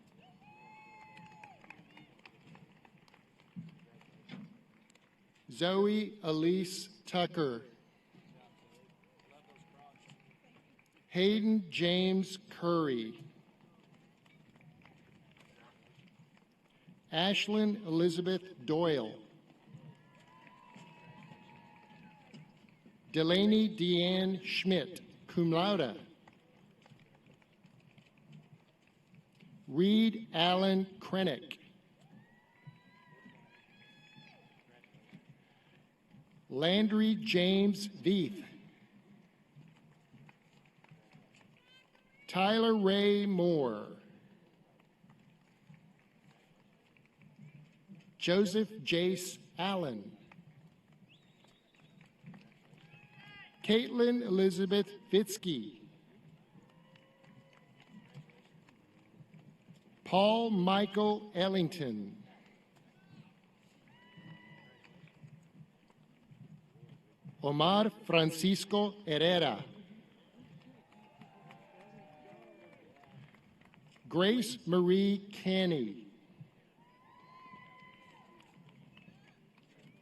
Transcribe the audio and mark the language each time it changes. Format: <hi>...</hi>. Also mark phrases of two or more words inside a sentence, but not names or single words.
<en>Zoe Elise Tucker. Hayden James Curry. Ashlyn Elizabeth Doyle. Delaney Deanne Schmidt,</en> <la>cum laude.</la> <en>Reed Allen Krennick. Landry James Veith. Tyler Ray Moore. Joseph Jace Allen. Caitlin Elizabeth Fitzke. Paul Michael Ellington. Omar Francisco Herrera. Grace Marie Canny.</en>